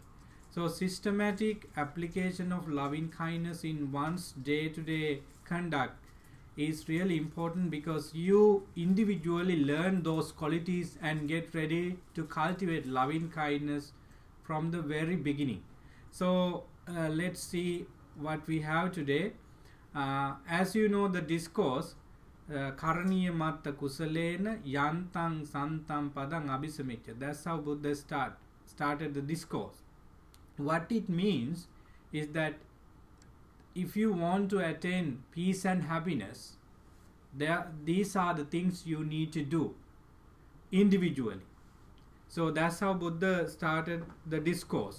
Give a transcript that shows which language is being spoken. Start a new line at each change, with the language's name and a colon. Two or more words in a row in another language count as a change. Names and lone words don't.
English: So systematic application of loving kindness in one's day-to-day conduct is really important, because you individually learn those qualities and get ready to cultivate loving kindness from the very beginning. So let's see what we have today. As you know, the discourse
Pali: Karaniya matta kusalena yantang santam padang abhisamicca.
English: That's how Buddha started the discourse. What it means is that if you want to attain peace and happiness, these are the things you need to do individually. So that's how Buddha started the discourse.